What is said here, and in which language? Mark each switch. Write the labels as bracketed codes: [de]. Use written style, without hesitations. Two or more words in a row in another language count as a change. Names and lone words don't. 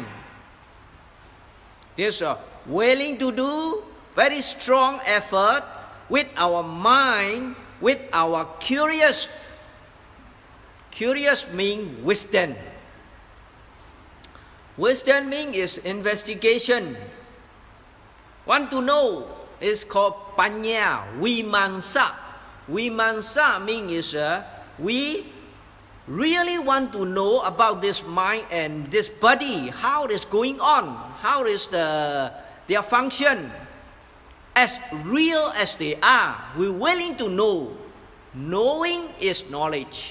[en] There's a willing to do, very strong effort with our mind, with our curious. Curious means wisdom. Wisdom means is investigation. Want to know is called [pi] paññā, vīmaṁsā. [en] Vīmaṁsā means is we really want to know about this mind and this body, how it is going on, how is their function. As real as they are, we're willing to know. Knowing is knowledge.